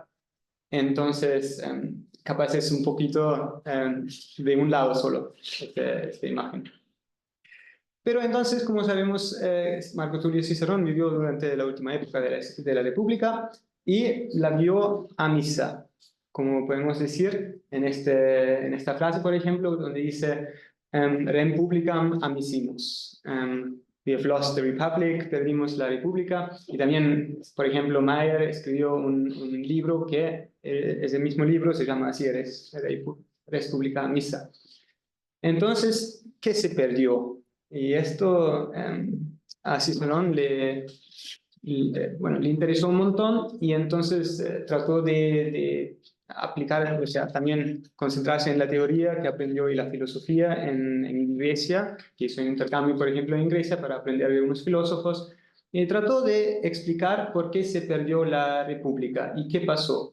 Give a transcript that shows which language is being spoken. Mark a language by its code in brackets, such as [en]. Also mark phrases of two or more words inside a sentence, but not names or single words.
[es] Entonces, capaz es un poquito de un lado solo esta imagen. Pero entonces, como sabemos, Marco Tulio Cicerón vivió durante la última época de la República y la vio a misa, como podemos decir en esta frase, por ejemplo, donde dice [la] Rem publicam amisimus. [en] We have lost the republic, [es] perdimos la república. Y también, por ejemplo, Mayer escribió un libro que ese mismo libro se llama así, Res publica missa. Entonces, ¿qué se perdió? Y esto a Cicerón le interesó un montón y entonces trató de aplicar, o sea, también concentrarse en la teoría que aprendió y la filosofía en Grecia, que hizo un intercambio, por ejemplo, en Grecia para aprender de unos filósofos, y trató de explicar por qué se perdió la República y qué pasó.